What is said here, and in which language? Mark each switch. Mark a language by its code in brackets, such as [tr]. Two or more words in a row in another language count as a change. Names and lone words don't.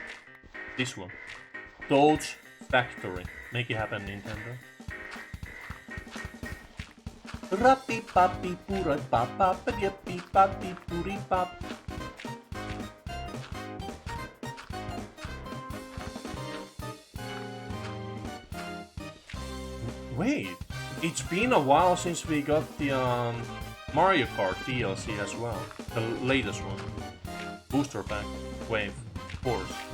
[en] This one. Toad's Factory. Make it happen, Nintendo. Rappi papi pura papa papi papi puri pap. Wait, it's been a while since we got the Mario Kart DLC as well. The latest one. Booster pack. Wave. Force.